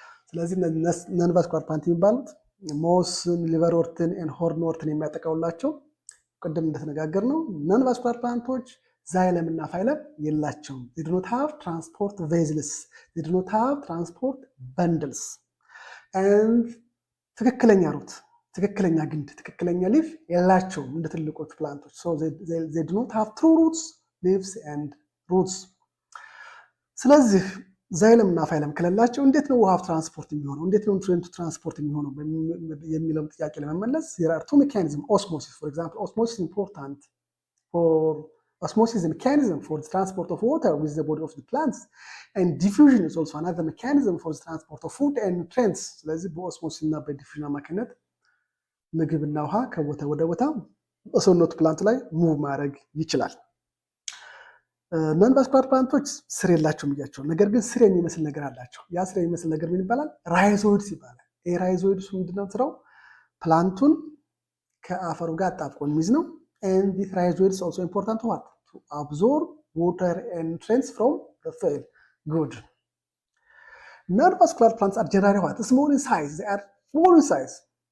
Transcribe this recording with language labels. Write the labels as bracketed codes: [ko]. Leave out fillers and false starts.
[am] ስለዚህ non-vascular plant የሚባሉት ሞስን፣ ሊቨርወርትን እና ሆርንወርትን የሚያጠቃውላቸው ቅድም እንደተነጋገር ነው። non-vascular plants xylem እና phylum የላቸውም። [en] they do not have transport vessels. they do not have transport bundles. and [am] ትክክለኛ ሩት፣ ትክክለኛ ግንድ፣ ትክክለኛ ሊፍ የላቸውም እንደ ትልቆቹ ፕላንቶች። [en] so they do not have true roots, leaves and roots. [am] ስለዚህ xylem እና phylum ከሌላቸው እንዴት ነው ውሃ ትራንስፖርት የሚሆነው? እንዴት ነው ኑትሪየንት ትራንስፖርት የሚሆነው የሚለው ጥያቄ ለመመለስ [en] there are two mechanisms. Osmosis, for example, osmosis is important for osmosis is a mechanism for the transport of water with the body of the plants, and diffusion is also another mechanism for the transport of food and nutrients. [am] ስለዚህ በኦስሞሲስ እና በዲፊዥን አማካኝነት ምግብና ውሃ ከቦታ ወደ ቦታ በሰውነቱ ፕላንት ላይ ሙቭ ማድረግ ይችላል። non-vascular plants ስር የላቸውም ብያቸው፣ ነገር ግን ስር የሚመስል ነገር አላቸው። ያ ስር የሚመስል ነገር ምን ይባላል? ራይዞይድስ ይባላል። ይሄ ራይዞይድስ ምንድነው ስራው? ፕላንቱን ከአፈሩ ጋር አጣብቆ የሚይዝ ነው። [en] and this rhizoids is also important to what? To absorb water and nutrients from the soil. Good. Non-vascular plants are generally what? Small in size. They are small in size.